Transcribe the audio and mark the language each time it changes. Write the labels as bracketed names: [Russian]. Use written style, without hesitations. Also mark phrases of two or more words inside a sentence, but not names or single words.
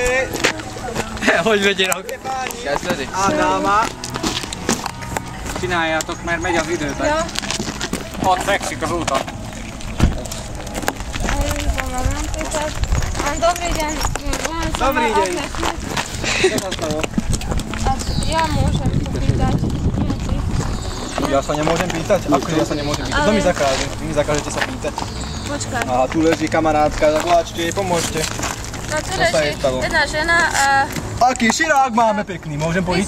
[Hungarian] Hogy vegyél? Kezdődik? Ádáma! Csináljátok, mert megy az idő. Ja. Ott fekszik az úton. [Russian] Добрый день. Добрый день. [Slovak] Ja môžem to pýtať. Ja sa nemôžem pýtať? Ako ja sa nemôžem pýtať? Kto mi zakáže? Vy mi zakážete sa pýtať? Počkaj. Aha, tu leží kamarátka, zavolačte jej, pomôžte. No tu leží jedna žena a Aký širák máme pekný, môžem požičať?